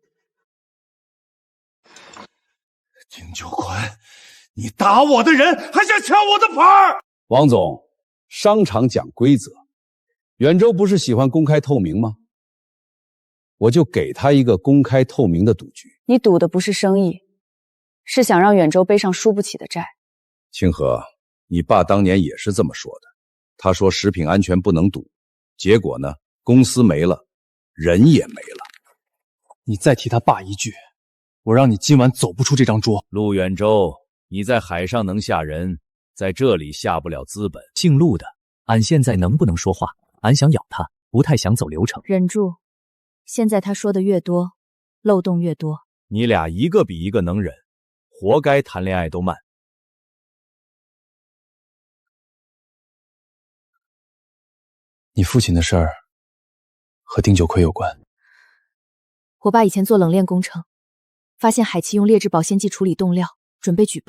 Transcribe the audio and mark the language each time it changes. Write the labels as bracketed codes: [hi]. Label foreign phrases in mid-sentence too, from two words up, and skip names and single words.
[zh] 丁九坤，你打我的人還想搶我的牌兒！王總，商場講規則，遠州不是喜歡公開透明嗎？我就給他一個公開透明的賭局。你賭的不是生意，是想讓遠州背上輸不起的債。清河，你爸當年也是這麼說的，他說食品安全不能賭，結果呢，公司沒了，人也沒了。你再提他爸一句，我讓你今晚走不出這張桌。陸遠州，你在海上能嚇人，在這裡下不了資本。姓陸的，俺現在能不能說話？俺想咬他，不太想走流程。忍住，現在他說的越多，漏洞越多。你倆一個比一個能忍，活該談戀愛都慢。你父親的事兒和丁九奎有關。我爸以前做冷鏈工程，發現海奇用劣質保鮮劑處理凍料，準備舉報。